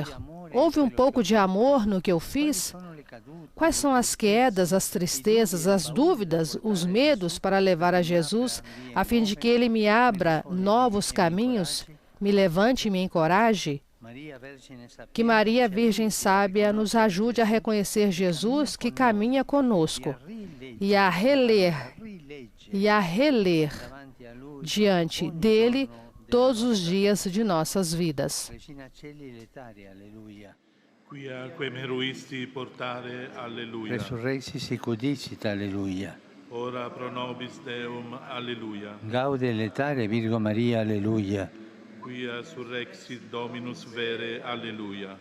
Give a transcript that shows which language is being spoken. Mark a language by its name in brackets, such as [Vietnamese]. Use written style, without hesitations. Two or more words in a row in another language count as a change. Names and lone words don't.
[Portuguese] Houve um pouco de amor no que eu fiz? Quais são as quedas, as tristezas, as dúvidas, os medos para levar a Jesus, a fim de que Ele me abra novos caminhos, me levante e me encoraje? Que Maria, Virgem Sábia, nos ajude a reconhecer Jesus que caminha conosco e a reler diante dele todos os dias de nossas vidas. [Latin] Quia quem meruisti portare, alleluia. Resurrexi secudicit, alleluia. Ora pro nobis Deum, alleluia. Gaude letare Virgo Maria, alleluia. Quia surrexit Dominus vere, alleluia.